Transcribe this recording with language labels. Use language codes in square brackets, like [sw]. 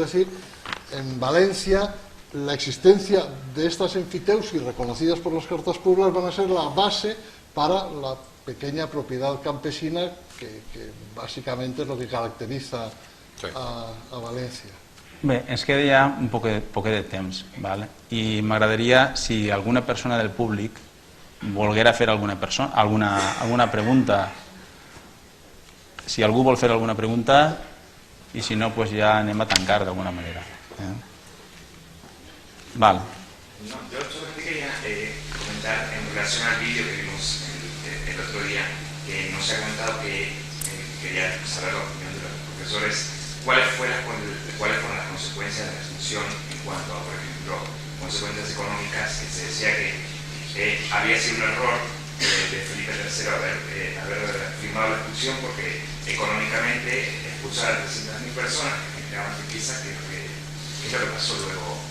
[es] Es decir, en Valencia la existencia de estas enfiteusis reconocidas por las Cartas Pueblas van a ser la base para la pequeña propiedad campesina que básicamente es lo que caracteriza a València. [ca] Bé, ens queda ja un poquet de temps, ¿vale? I m'agradaria, si alguna persona del públic volguera fer alguna pregunta, si algú vol fer alguna pregunta, i si no, pues ja anem a tancar d'alguna manera. Vale. [es] No, yo solamente quería comentar en relación al vídeo que vimos el otro día, que nos ha comentado que quería saber la opinión de los profesores, cuáles fueron las consecuencias de la extinción en cuanto a, por ejemplo, consecuencias económicas, que se decía que había sido un error de Felipe III haber firmado la expulsión, porque económicamente expulsar a 300.000 personas que generaban riqueza, que es lo que pasó luego.